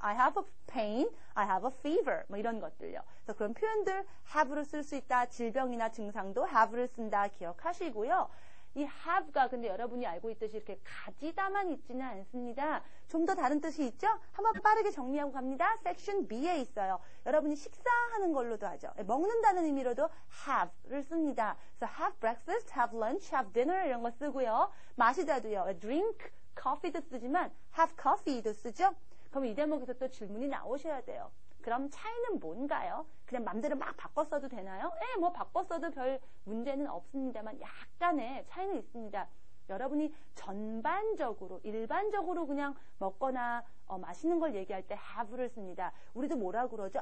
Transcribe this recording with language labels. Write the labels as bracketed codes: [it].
[en] I have a pain, I have a fever. [ko] 뭐 이런 것들요. 그래서 그런 표현들 have로 쓸 수 있다. 질병이나 증상도 have를 쓴다. 기억하시고요. 이 have가 근데 여러분이 알고 있듯이 이렇게 가지다만 있지는 않습니다. 좀 더 다른 뜻이 있죠? 한번 빠르게 정리하고 갑니다. 섹션 B에 있어요. 여러분이 식사하는 걸로도 하죠. 먹는다는 의미로도 have를 씁니다. 그래서 [en] have breakfast, have lunch, have dinner [ko] 이런 거 쓰고요. 마시다도요. drink, coffee도 쓰지만 [en] have coffee [ko] 도 쓰죠. 그럼 이 대목에서 또 질문이 나오셔야 돼요. 그럼 차이는 뭔가요? 그냥 맘대로 막 바꿔 써도 되나요? 뭐 바꿔 써도 별 문제는 없습니다만 약간의 차이는 있습니다. 여러분이 전반적으로, 일반적으로 그냥 먹거나 마시는 걸 얘기할 때 have를 씁니다. 우리도 뭐라 그러죠?